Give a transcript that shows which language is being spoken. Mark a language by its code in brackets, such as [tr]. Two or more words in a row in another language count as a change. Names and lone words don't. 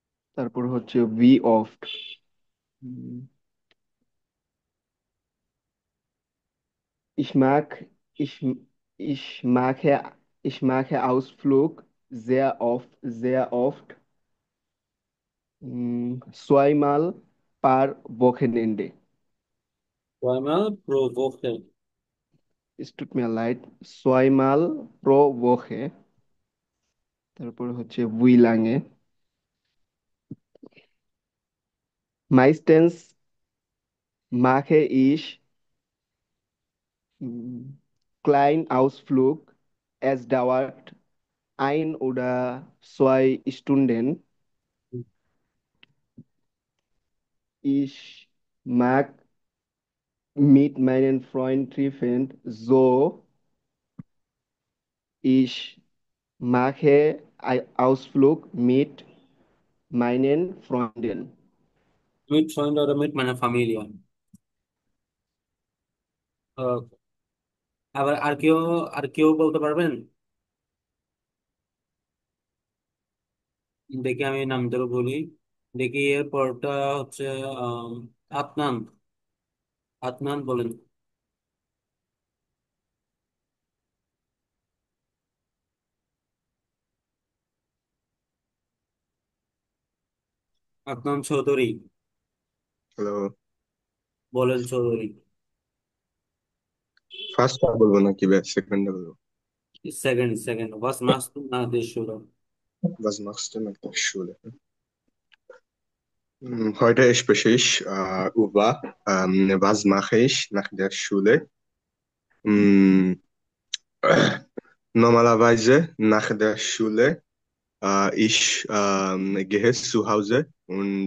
[bn] তারপর হচ্ছে [de] wie oft. Ich mag, ich, ich mache, ich mache Ausflug sehr oft, zweimal per Wochenende. Zweimal pro Woche. Es tut mir leid, zweimal pro Woche। [bn] তারপর হচ্ছে [de] wie lange? Meistens mache ich mm, kleinen Ausflug. Es dauert 1 oder 2 Stunden। Ich mag mit meinen Freunden treffen, so ich mache einen Ausflug mit meinen Freunden। Mit Freunden oder mit meiner Familie. [bn] আহ, আবার আর কেউ বলতে পারবেন? দেখি আমি নাম ধরে বলি। দেখি এর পরটা হচ্ছে আম, আদনান। আদনান বলেন। আদনান চৌধুরী। হ্যালো। বলেন চৌধুরী। ফার্স্ট বলবো নাকি সেকেন্ডে বলবো? [en] second second [de] was machst du nach der Schule? Was machst du nach der Schule? Heute spreche ich über was mache ich nach der Schule? Hm, Normalerweise nach der Schule ich gehe zu Hause und